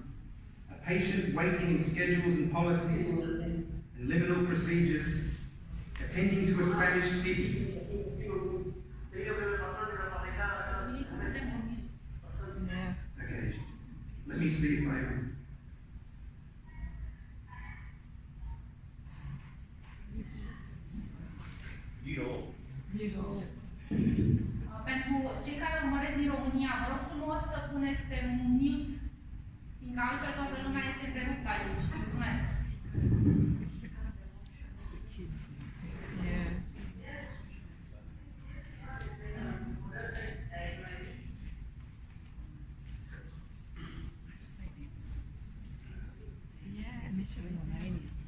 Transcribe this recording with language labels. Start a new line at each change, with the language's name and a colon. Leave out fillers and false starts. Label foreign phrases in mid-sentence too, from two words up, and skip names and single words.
English: A patient waiting in schedules and policies and liminal procedures, attending to a Spanish city. We need to put them on mute. Yeah. Okay, let me see if I...
Romanian: Pentru cei care urmăresc din România, vă rog frumos să puneți pe mute, fiindcă altfel toată lumea este întreruptă aici. Mulțumesc!
English: Yeah. Yeah, missing Romanian.